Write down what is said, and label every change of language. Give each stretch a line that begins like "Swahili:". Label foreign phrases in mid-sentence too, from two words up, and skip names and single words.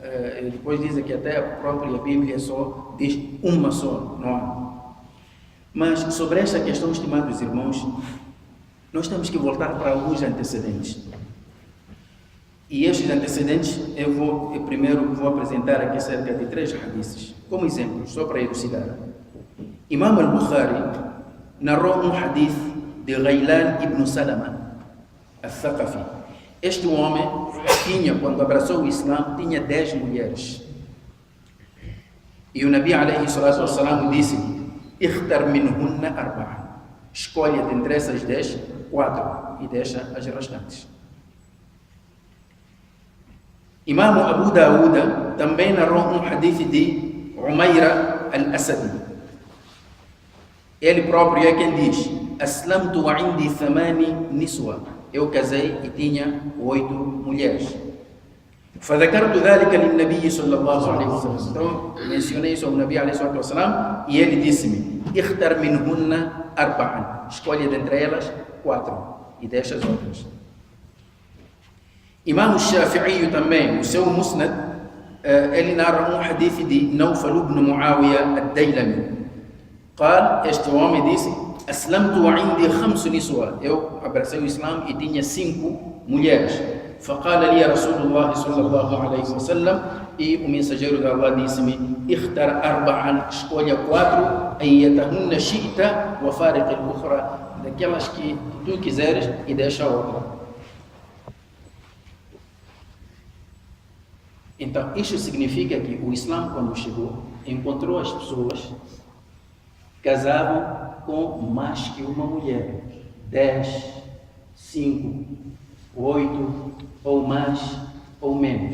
Portuguese: depois dizem que até a própria Bíblia só diz uma só, não há. Mas sobre esta questão, estimados irmãos, nós temos que voltar para alguns antecedentes. E estes antecedentes eu primeiro vou apresentar aqui cerca de 3 hadiths, como exemplo, só para elucidar. Imam al-Bukhari narrou um hadith de Ghailan ibn Salama, al-Thaqafi. Este homem tinha, quando abraçou o Islã, tinha 10 mulheres. E o Nabi
Arabic: عليه الصلاة والسلام
Portuguese: disse-lhe:
Arabic: "اختر منهن أربعا."
Portuguese: Escolha dentre essas 10, 4 e deixa as restantes. Imam Abu Dawud também narrou um hadith de Umayra al-Asadi. Ele próprio é quem diz:
Arabic: "أسلمت وعندي 8 نسوة."
Portuguese: Eu casei e tinha 8 mulheres.
Arabic: فذكرت ذلك للنبي صلى الله عليه وسلم.
Portuguese: Então mencionei isso ao Nabi
Arabic: عليه الصلاة والسلام
Portuguese: e ele disse-me:
Arabic: "اختر منهن أربعا."
Portuguese: Escolha dentre elas 4 e deixa as outras. Imam Shafi'i também, o seu Musnad, ele narra um hadith de Nawfal ibn Muawiyah al-Daylami.
Arabic: قال,
Portuguese: este homem disse:
Arabic: "أسلمت وعندي 5 نسوة."
Portuguese: Eu abracei o Islã e tinha 5 mulheres.
Arabic: فقال لي رسول الله صلى الله عليه وسلم,
Portuguese: e o mensageiro de Allah disse-me:
Arabic: "اختر أربعا." Escolha 4, أيتهن شئت وفارق الأخرى,
Portuguese: daquelas que tu quiseres e deixa a outra. Então, isso significa que o Islã, quando chegou, encontrou as pessoas casavam com mais que uma mulher, 10, 5, 8, ou mais ou menos.